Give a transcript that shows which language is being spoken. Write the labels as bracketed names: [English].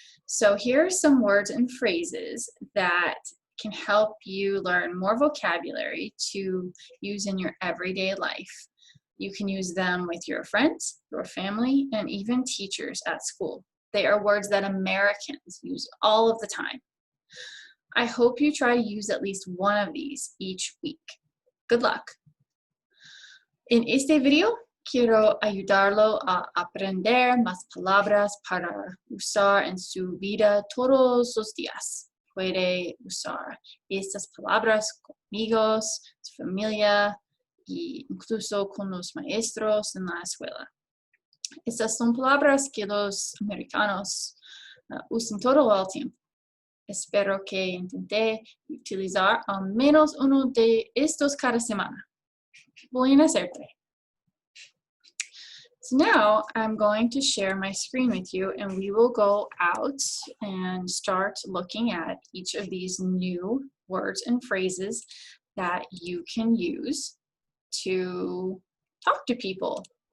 [English] So here are some words and phrases that can help you learn more vocabulary to use in your everyday life. You can use them with your friends, your family, and even teachers at school. They are words that Americans use all of the time. I hope you try to use at least one of these each week. Good luck. [Spanish] En este video, quiero ayudarlo a aprender más palabras para usar en su vida todos los días. Puede usar estas palabras con amigos, su familia e incluso con los maestros en la escuela. Estas son palabras que los americanos usan todo el tiempo. Espero que intente utilizar al menos uno de estos cada semana. Buena suerte. [English] So now I'm going to share my screen with you and we will go out and start looking at each of these new words and phrases that you can use to talk to people.